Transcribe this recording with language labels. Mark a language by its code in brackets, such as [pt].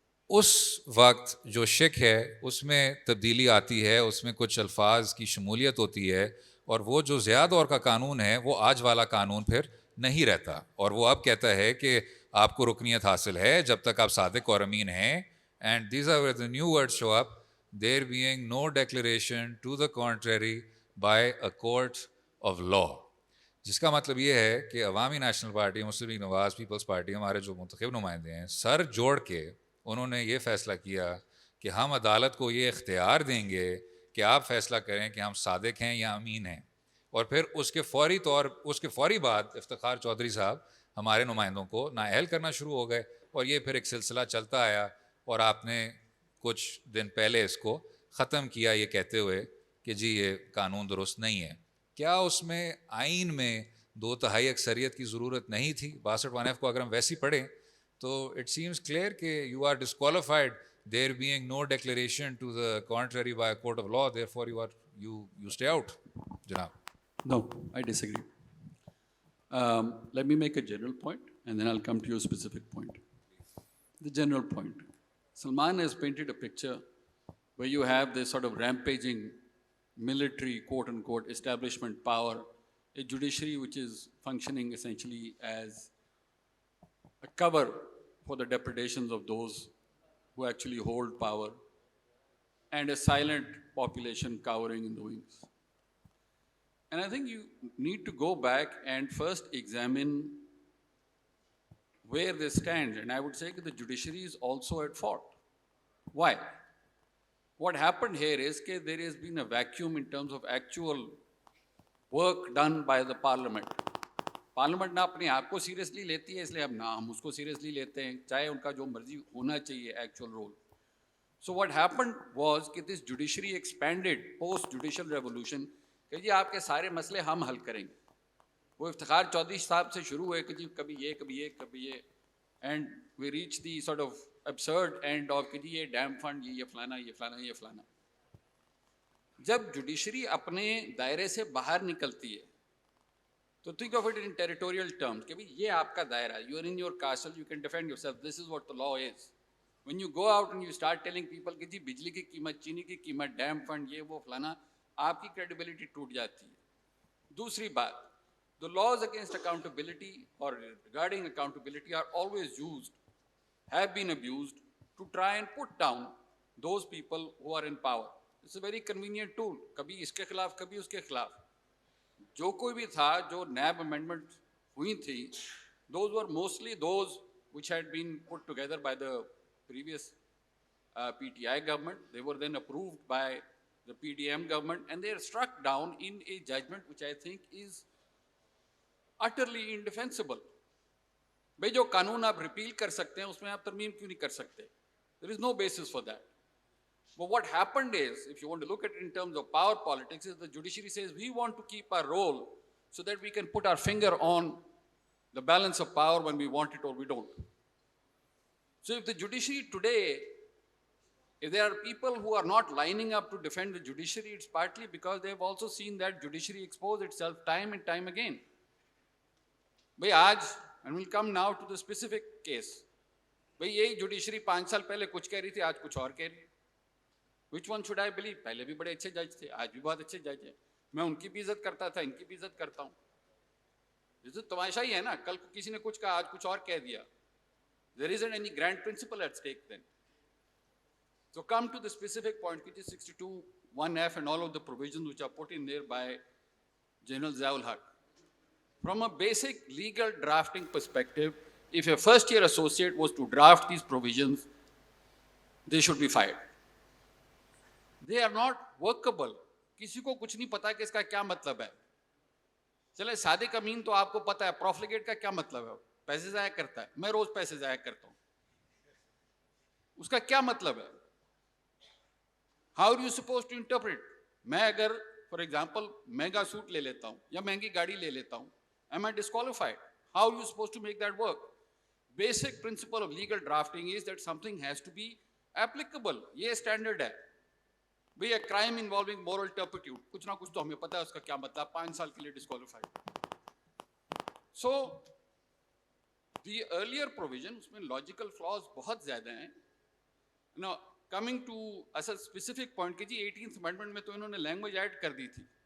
[ur] اس وقت جو شک ہے اس میں تبدیلی آتی ہے، اس میں کچھ الفاظ کی شمولیت ہوتی ہے، اور وہ جو ضیاء دور کا قانون ہے وہ آج والا قانون پھر نہیں رہتا، اور وہ اب کہتا ہے کہ آپ کو رکنیت حاصل ہے جب تک آپ صادق اور امین ہیں. [en] And these are the new words show up, there being no declaration to the contrary by a court of law. [ur] جس کا مطلب یہ ہے کہ عوامی نیشنل پارٹی، مسلم لیگ نواز، پیپلز پارٹی، ہمارے جو منتخب نمائندے ہیں، سر جوڑ کے انہوں نے یہ فیصلہ کیا کہ ہم عدالت کو یہ اختیار دیں گے کہ آپ فیصلہ کریں کہ ہم صادق ہیں یا امین ہیں. اور پھر اس کے فوری بعد افتخار چودھری صاحب ہمارے نمائندوں کو نااہل کرنا شروع ہو گئے، اور یہ پھر ایک سلسلہ چلتا آیا، اور آپ نے کچھ دن پہلے اس کو ختم کیا یہ کہتے ہوئے کہ جی یہ قانون درست نہیں ہے. کیا اس میں آئین میں 2/3 اکثریت کی ضرورت نہیں تھی؟ 62F کو اگر ہم ویسی پڑھیں تو [en] It seems clear کہ you are disqualified there being no declaration to the contrary by court of law, therefore you stay out. [ur] جناب. [en] No, I disagree. Let me make a general point, and then I'll come to your specific point. The general point. Salman has painted a picture where you have this sort of rampaging military, quote-unquote, establishment power, a judiciary which is functioning essentially as a cover for the depredations of those who actually hold power, and a silent population cowering in the wings. And I think you need to go back and first examine where this stands. And I would say that the judiciary is also at fault. Why? What happened here is that there has been a vacuum in terms of actual work done by the parliament. [ur] Parliament نہ اپنے آپ کو seriously لیتی ہے، اس لیے اب نہ ہم اس کو سیریسلی لیتے ہیں، چاہے ان کا جو مرضی ہونا چاہیے actual role. [en] so what happened was کہ this judiciary expanded post judicial revolution [ur] کہ جی آپ کے سارے مسئلے ہم حل کریں گے. وہ افتخار چودھری صاحب سے شروع ہوئے کہ جی کبھی یہ کبھی یہ کبھی یہ، [en] and we reach the sort of absurd end of [ur] کہ جی یہ ڈیم فنڈ، یہ فلانا یہ فلانا یہ فلانا. جب جوڈیشری اپنے دائرے سے باہر نکلتی ہے تو [en] think of it in territorial terms [ur] کہ بھائی یہ آپ کا دائرہ ہے، [en] you are in your castle, you can defend yourself, this is what the law is. When you go out and you start telling people [ur] کہ جی بجلی کی قیمت، چینی کی قیمت، ڈیم فنڈ، یہ وہ فلانا، آپ کی کریڈیبلٹی ٹوٹ جاتی ہے. دوسری بات، [en] the laws against accountability or regarding accountability are always used, have been abused to try and put down those people who are in power. It's a very convenient tool، [ur] کبھی اس کے خلاف [en] کبھی اس کے خلاف. [ur] جو کوئی بھی تھا جو نیب امینڈمنٹ ہوئی تھی، [en] those were mostly those which had been put together by the previous PTI government. They were then approved by the PDM government, and they are struck down in a judgment which I think is utterly indefensible. [ur] بھائی جو قانون آپ repeal کر سکتے ہیں اس میں آپ ترمیم کیوں نہیں کر سکتے؟ [en] There is no basis for that. But what happened is, if you want to look at it in terms of power politics, is the judiciary says we want to keep our role so that we can put our finger on the balance of power when we want it or we don't. So if the judiciary today, if there are people who are not lining up to defend the judiciary, it's partly because they have also seen that judiciary expose itself time and time again. [ur] بھائی آج, [en] and we'll come now to the specific case, [ur] بھائی یہی judiciary 5 سال پہلے کچھ کہہ رہی تھی, آج کچھ اور کہہ رہی ہے. [en] Which one should I believe? [ur] پہلے بھی بڑے اچھے جج تھے, آج بھی بہت اچھے جج ہیں, میں ان کی بھی عزت کرتا تھا, ان کی بھی عزت کرتا ہوں. یہ تو تماشا ہی ہے نا, کل کو کسی نے کچھ کہا, آج کچھ اور کہہ دیا. [en] There isn't any grand principle at stake then. So come to the specific point, which is 62(1)(f) and all of the provisions which are put in there by General Ziaul Haq. From a basic legal drafting perspective, if a first-year associate was to draft these provisions, they should be fired. They are not workable. [ur] کسی کو کچھ نہیں پتا کہ اس کا کیا مطلب ہے. چلے صادق امین تو آپ کو پتا ہے پروفلیگیٹ کا کیا مطلب ہے, پیسے ضائع کرتا ہے. میں روز پیسے ضائع کرتا ہوں, اس کا کیا مطلب ہے؟ [en] How are you supposed to interpret? [ur] میں اگر فار ایگزامپل مہنگا سوٹ لے لیتا ہوں یا مہنگی گاڑی لے لیتا ہوں, [en] am I disqualified? How are you supposed to make that work? Basic principle of legal drafting is that something has to be applicable. [ur] یہ اسٹینڈرڈ ہے. بھئی [en] a crime involving moral turpitude, [ur] کچھ نہ کچھ تو ہمیں پتا ہے اس کا کیا مطلب, 5 سال کے لیے disqualified. [en] So the earlier provision, [ur] اس میں لاجیکل فلاز بہت زیادہ ہیں. [en] Now coming to Asad specific point [ur] کہ جی 18th amendment میں تو انہوں نے لینگویج ایڈ کر دی تھی.